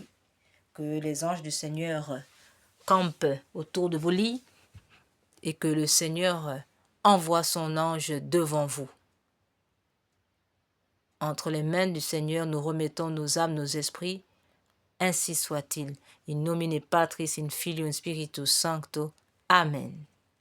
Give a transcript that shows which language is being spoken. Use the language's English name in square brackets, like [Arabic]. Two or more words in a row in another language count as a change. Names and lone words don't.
[French] Que les anges du Seigneur campent autour de vos lits et que le Seigneur envoie son ange devant vous. Entre les mains du Seigneur, nous remettons nos âmes, nos esprits. Ainsi soit-il. [Latin] In nomine Patris, in Filio, in Spiritus Sancto. Amen.